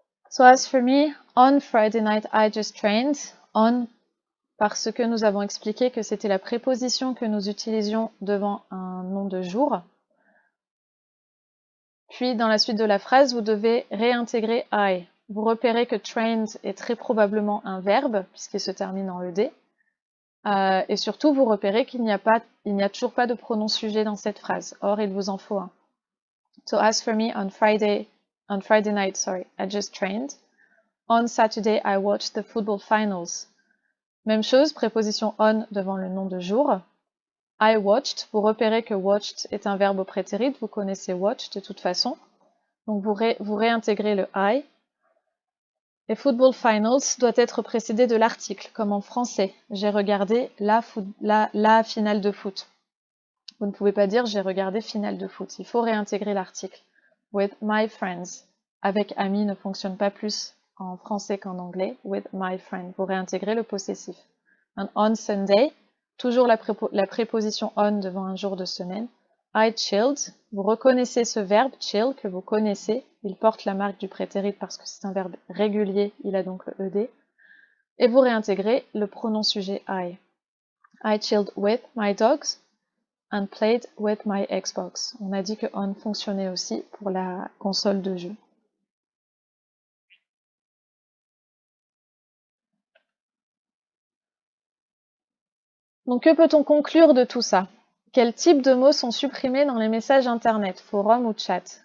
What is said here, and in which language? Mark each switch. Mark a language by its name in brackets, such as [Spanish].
[English] So as for me, on Friday night I just trained. [French] On, parce que nous avons expliqué que c'était la préposition que nous utilisions devant un nom de jour. Puis dans la suite de la phrase, vous devez réintégrer I. Vous repérez que trained est très probablement un verbe, puisqu'il se termine en ED. Et surtout, vous repérez qu'il n'y a toujours pas de pronom sujet dans cette phrase. Or, il vous en faut un. [English] So as for me, on Friday night, I just trained. On Saturday, I watched the football finals. [French] Même chose, préposition on devant le nom de jour. [English] I watched, [French] vous repérez que watched est un verbe au prétérit, vous connaissez watch de toute façon. Donc vous réintégrez le I. Et football finals doit être précédé de l'article, comme en français. J'ai regardé la finale de foot. Vous ne pouvez pas dire j'ai regardé finale de foot. Il faut réintégrer l'article. [English] With my friends. [French] Avec ami ne fonctionne pas plus en français qu'en anglais. [English] With my friend. [French] Vous réintégrez le possessif. [English] And on Sunday, [French] toujours la préposition on devant un jour de semaine. [English] I chilled. [French] Vous reconnaissez ce verbe chill que vous connaissez. Il porte la marque du prétérit parce que c'est un verbe régulier. Il a donc le ed. Et vous réintégrez le pronom sujet I. [English] I chilled with my dogs and played with my Xbox. [French] On a dit que on fonctionnait aussi pour la console de jeu. Donc que peut-on conclure de tout ça? Quels types de mots sont supprimés dans les messages internet, forum ou chat?